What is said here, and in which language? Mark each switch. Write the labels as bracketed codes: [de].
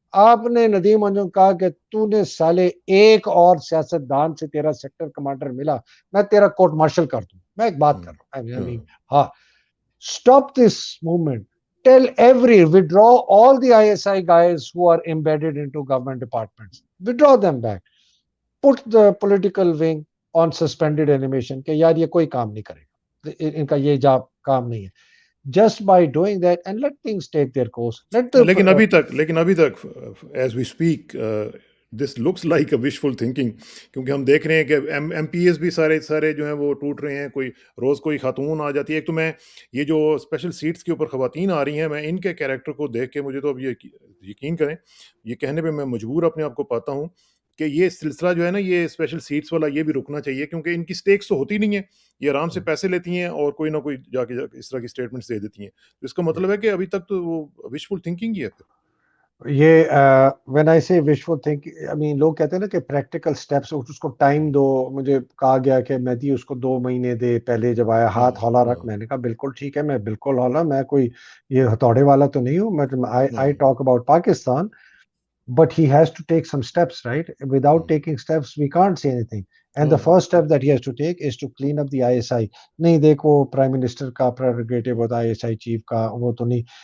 [ur] آپ نے ندیم انجم کہا کہ تو نے سالے ایک اور سیاستدان سے تیرا سیکٹر کمانڈر ملا, میں تیرا کورٹ مارشل کر دوں. میں ایک بات کر رہا ہوں, ہاں, [en] stop this movement. Tell withdraw all the ISI guys who are embedded into government departments. Withdraw them back. Put the political wing on suspended animation [ur] کہ یار یہ کوئی کام نہیں کرے گا, ان کا یہ جاب کام نہیں ہے. [en] Just by doing that and let things take their course. [ur] لیکن ابھی تک [en] as we speak this looks like a wishful thinking, [ur] کیونکہ ہم دیکھ رہے ہیں کہ ایم پی ایز بھی سارے جو ہیں وہ ٹوٹ رہے ہیں. کوئی روز کوئی خاتون آ جاتی ہے. ایک تو میں یہ جو اسپیشل سیٹس کے اوپر خواتین آ رہی ہیں, میں ان کے کیریکٹر کو دیکھ کے مجھے تو اب یہ یقین کریں, یہ کہنے پہ میں مجبور اپنے آپ کو پاتا ہوں کہ یہ سلسلہ جو ہے نا, یہ اسپیشل سیٹس والا یہ بھی رکنا چاہیے, کیونکہ ان کی سٹیکس تو ہوتی نہیں ہیں, یہ آرام سے پیسے لیتی ہیں اور کوئی نہ کوئی جا کے اس طرح کی اسٹیٹمنٹس دے دیتی ہیں. تو اس کا مطلب ہے کہ ابھی تک تو وہ وشفل تھنکنگ ہی ہے. پھر یہ [en] when I say wishful thinking, I mean [ur] لوگ کہتے ہیں نا کہ پریکٹیکل سٹیپس, اس کو ٹائم دو. مجھے کہا گیا کہ مہدی اس کو 2 مہینے دے, پہلے جب آیا ہاتھ ہولا رکھ. میں نے کہا بالکل ٹھیک ہے, میں بالکل ہولا, میں کوئی یہ ہتھوڑے والا تو نہیں ہوں. [en] I talk about Pakistan, but he has to take some steps, right? Without taking steps we can't say anything. And the first step that he has to take is to clean up the ISI. [ur] نہیں دیکھو prime minister کا prerogative ہوتا ہے ISI chief کا, وہ تو نہیں.